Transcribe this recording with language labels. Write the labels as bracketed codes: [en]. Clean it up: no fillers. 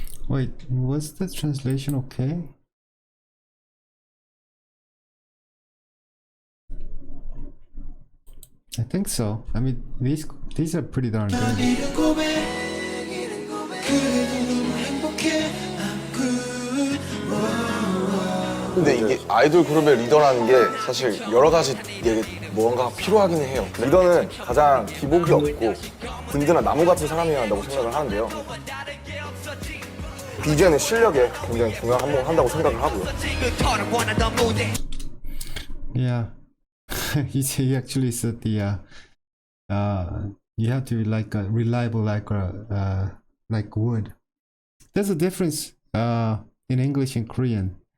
[en] Wait, was the translation okay? I think so. I mean, these are pretty darn good. [ko] 근데 이게 아이돌 그룹의 리더라는 게 사실 여러 가지 무언가가 필요하긴 해요. 리더는 가장 기복이 없고 든든한 나무 같은 사람이어야 한다고 생각을 하는데요. BJ는 실력에 굉장히 중요한다고 생각을 하고요. [en] Yeah. he actually said the you have to be like a reliable like wood. There's a difference in English and Korean.